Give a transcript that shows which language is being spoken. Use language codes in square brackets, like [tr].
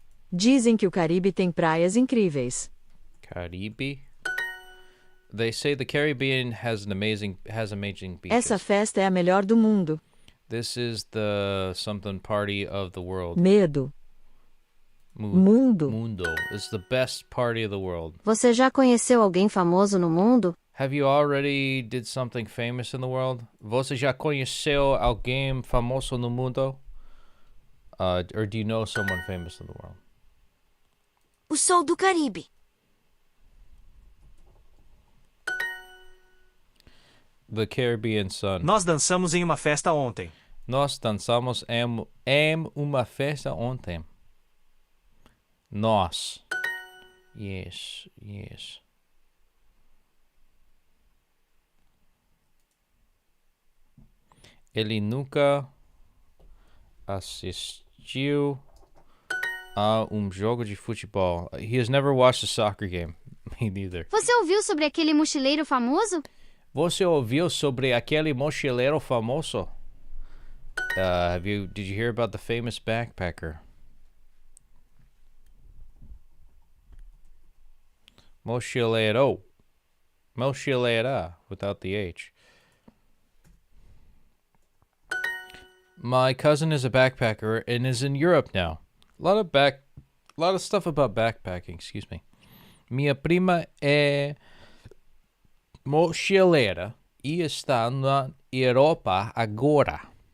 [pt] Dizem que o Caribe tem praias incríveis. Caribe. [en] They say the Caribbean has amazing beaches. [pt] Essa festa é a melhor do mundo. [en] This is the something party of the world. [pt] Medo. Mundo. Mundo. [en] This is the best party of the world. [pt] Você já conheceu alguém famoso no mundo? [en] Have you already did something famous in the world? [pt] Você já conheceu alguém famoso no mundo? [en] Or do you know someone famous in the world? [pt] O Sol do Caribe. [en] The Caribbean sun. [pt] Nós dançamos em uma festa ontem. Nós dançamos em uma festa ontem. Nós. Yes. Ele nunca assistiu a jogo de futebol. [en] He has never watched a soccer game. Me neither. [pt] Você ouviu sobre aquele mochileiro famoso? Você ouviu sobre aquele mochileiro famoso? [en] Did you hear about the famous backpacker? Mochileiro. Mochileira without the H. My cousin is a backpacker and is in Europe now. A lot of stuff about backpacking, excuse me. [pt] Minha prima é mochileira e está na Europa agora.